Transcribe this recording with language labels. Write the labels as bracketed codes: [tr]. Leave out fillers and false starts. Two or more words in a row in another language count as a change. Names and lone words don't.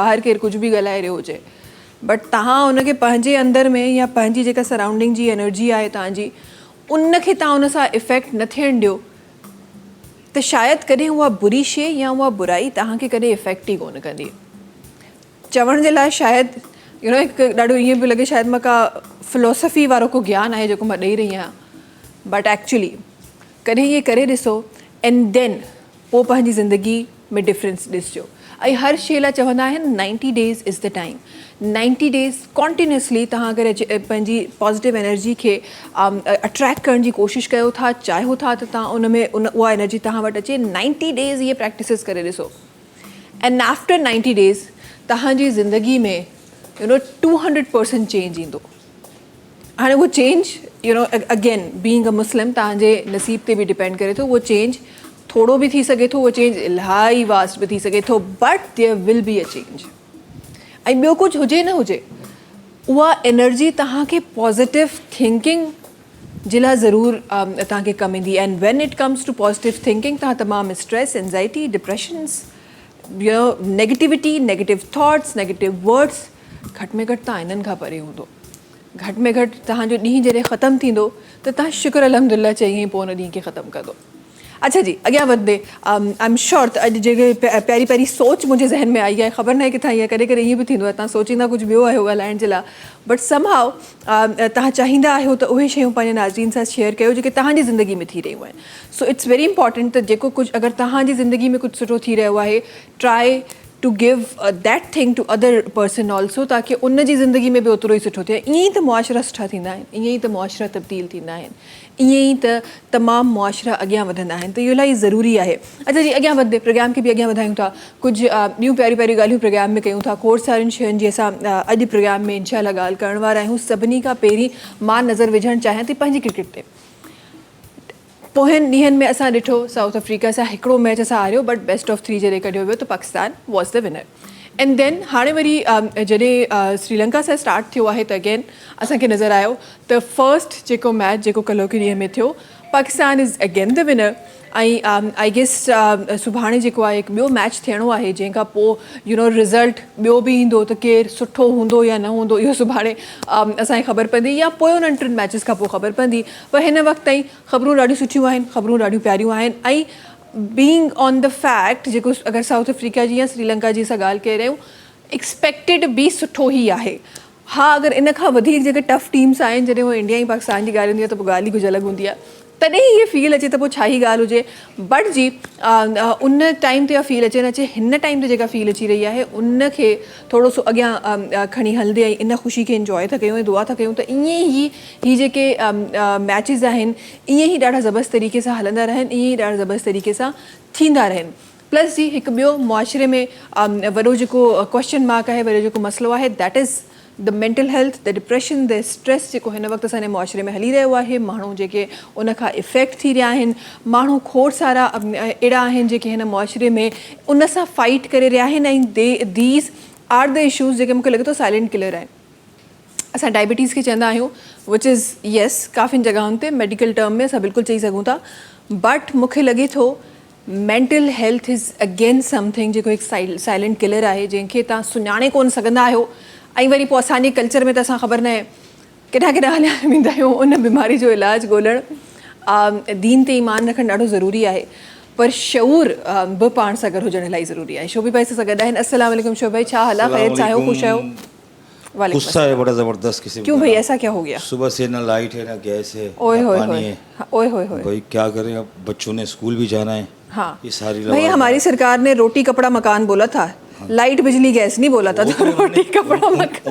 [sd] ॿाहिरि केरु कुझु बि ॻाल्हाए रहियो हुजे, बट तव्हां उनखे पंहिंजे अंदरि में, या पंहिंजी जेका सराउंडिंग जी एनर्जी आहे तव्हांजी, उनखे तव्हां उन सां इफ़ेक्ट न थियणु ॾियो, त शायदि कॾहिं उहा बुरी शइ या उहा बुराई तव्हांखे कॾहिं इफ़ेक्ट ई कोन कंदी. चवण जे लाइ शायदि हिकु ॾाढो ईअं पियो लॻे शायदि मां का फिलोसफी वारो को ज्ञान आहे जेको मां ॾेई रही आहियां, [en] but actually [sd] कॾहिं इहे करे ॾिसो [en] and then [sd] पोइ पंहिंजी ज़िंदगी में डिफरेंस ॾिसिजो। ऐं हर शइ लाइ चवंदा आहिनि [en] 90 days is the time. 90 days continuously [sd] तव्हां अगरि पंहिंजी [en] positive energy [sd] खे अट्रैक्ट करण जी कोशिशि कयो था, चाहियो था त तव्हां उन में उहा एनर्जी तव्हां वटि अचे। [en] 90 days [sd] इहे प्रैक्टिसिस करे ॾिसो [en] and after 90 days [sd] तव्हांजी ज़िंदगी में 200% चेंज ईंदो। हाणे उहो [en] change again being a Muslim [sd] तव्हांजे नसीब ते बि डिपेंड करे थो। उहो चेंज थोरो बि थी सघे थो, उहो चेंज इलाही वास्ट बि थी सघे थो, [en] but there will be a change. [sd] ऐं ॿियो कुझु हुजे न हुजे, उहा एनर्जी तव्हांखे [en] positive thinking [sd] जे लाइ ज़रूरु तव्हांखे कमु ईंदी। [en] and when it comes to positive thinking [sd] तव्हां तमामु [en] stress, anxiety, depressions, negativity, negative thoughts, negative words [sd] घटि में घटि तव्हां इन्हनि खां परे हूंदो। घटि में घटि तव्हांजो ॾींहुं जॾहिं ख़तमु थींदो त तव्हां शुक्र अल्हम्दुलिल्लाह चई पोइ उन ॾींहं खे ख़तमु कंदो। अच्छा जी, अॻियां वधंदे [en] I am sure [sd] त अॼु जेके पहिरीं पहिरीं सोच मुंहिंजे ज़हन में आई आहे, ख़बर न आहे किथां आई आहे, कॾहिं कॾहिं ईअं बि थींदो आहे तव्हां सोचींदा कुझु ॿियो आहियो ॻाल्हाइण जे लाइ, [en] but somehow [sd] तव्हां चाहींदा आहियो त उहे शयूं पंहिंजे नाज़रीन सां शेयर कयो जेके तव्हांजी ज़िंदगी में थी रहियूं आहिनि। [en] so it's very important [sd] त जेको कुझु अगरि तव्हांजी ज़िंदगी में कुझु सुठो थी रहियो आहे, [en] try to give that thing to other person also, [sd] ताकी उन जी ज़िंदगी में बि ओतिरो ई सुठो थिए। ईअं ई त मुआशरा सुठा थींदा आहिनि, ईअं ई त मुआशरा तब्दील थींदा आहिनि, ईअं ई त तमामु मुआशरा अॻियां वधंदा आहिनि। त इहो इलाही ज़रूरी आहे। अच्छा जी, अॻियां वधंदे प्रोग्राम खे बि अॻियां वधायूं था, कुझु ॿियूं प्यारियूं प्यारियूं ॻाल्हियूं प्रोग्राम में कयूं था। खोड़ सारियुनि शयुनि जी असां अॼु प्रोग्राम में इंशाअल्लाह ॻाल्हि करण वारा आहियूं। सभिनी खां पहिरीं मां नज़र विझणु चाहियां थी पंहिंजी क्रिकेट ते। पोयनि ॾींहंनि में असां ॾिठो साउथ अफ्रीका सां हिकिड़ो मैच असां हारियो, [en] but best of 3 [sd] जॾहिं कढियो वियो त [en] Pakistan was the winner. and then [sd] हाणे वरी जॾहिं श्रीलंका सां स्टार्ट थियो आहे त अगेन असांखे नज़र आयो त फर्स्ट जेको मैच जेको कल्ह के ॾींहं में थियो, पाकिस्तान [en] is again the winner. [sd] ऐं [en] I guess [sd] सुभाणे जेको आहे हिकु ॿियो मैच थियणो आहे, जंहिंखां पोइ रिज़ल्ट ॿियो बि ईंदो त केरु सुठो हूंदो या न हूंदो, इहो सुभाणे असांखे ख़बर पवंदी या पोयनि 2 मैचिस खां पोइ ख़बर पवंदी। पर हिन वक़्त ताईं ख़बरूं ॾाढियूं सुठियूं आहिनि, ख़बरूं ॾाढियूं प्यारियूं आहिनि। ऐं [en] being on the fact [sd] जेको अगरि साउथ अफ्रीका जी या श्रीलंका जी असां ॻाल्हि करे रहियूं, एक्सपेक्टेड बि सुठो ई आहे। हा, अगरि इन खां वधीक जेके [en] tough teams [sd] आहिनि, जॾहिं उहो इंडिया ऐं पाकिस्तान जी ॻाल्हि हूंदी आहे त पोइ ॻाल्हि ई कुझु अलॻि हूंदी आहे, तॾहिं इहे फील अचे त पोइ छा ई ॻाल्हि हुजे। बट जी उन टाइम ते फील अचे न अचे, हिन टाइम ते जेका फील अची रही आहे उनखे थोरो सो अॻियां खणी हलंदे ऐं इन ख़ुशी खे इंजॉय था कयूं ऐं दुआ था कयूं त ईअं ई ही जेके मैचिस आहिनि ईअं ई ॾाढा ज़बरदस्त तरीक़े सां हलंदा रहनि, ईअं ई ॾाढा ज़बरदस्त तरीक़े सां थींदा रहनि। प्लस जी हिकु ॿियो मुआशरे में वॾो जेको [en] question mark [sd] आहे, वॾो जेको मसइलो आहे, [en] that is the mental health, the depression, the stress [sd] जेको हिन वक़्तु असांजे मुआशरे में हली रहियो आहे। माण्हू जेके उन खां इफ़ेक्ट थी रहिया आहिनि, माण्हू खोड़ सारा अहिड़ा आहिनि जेके हिन मुआशरे में उन सां फाइट करे रहिया आहिनि ऐं [en] these are the issues [sd] जेके मूंखे लॻे थो [en] silent killer [sd] आहिनि। असां डायबिटीज़ खे चवंदा आहियूं, [en] which is yes [sd] काफ़ियुनि जॻहियुनि ते [en] medical term [sd] में असां बिल्कुलु चई सघूं था, बट मूंखे लॻे थो [en] mental health is again something [sd] जेको हिकु [en] silent killer [sd] आहे, जंहिंखे तव्हां सुञाणे कोन सघंदा आहियो। ऐं वरी पोइ असांजे कल्चर में त असां ख़बर न आहे केॾा केॾा हलिया वेंदा आहियूं उन बीमारी जो इलाजु ॻोल्हणु। दीन ते ईमान रखणु ॾाढो ज़रूरी आहे, पर शऊर बि पाण सां गॾु हुजणु इलाही ज़रूरी आहे। शोभी भाई सां गॾु आहिनि। [ar] السلام عليكم [sd] शोभी भाई, छा हाल आहे? ख़ैरियत सां आहियो? ख़ुशि आहियो? [ur] غصہ ہے بڑا زبردست کسی. کیوں بھائی، ایسا کیا ہو گیا? صبح سے نہ لائٹ ہے نہ گیس ہے ओए ना होए पानी होए, है। ओए होए होए। بھائی کیا کریں، اب بچوں نے اسکول بھی جانا ہے. हाँ یہ ساری بھائی، ہماری سرکار نے روٹی کپڑا مکان بولا تھا، لائٹ بجلی گیس نہیں بولا تھا، تو روٹی کپڑا مکان.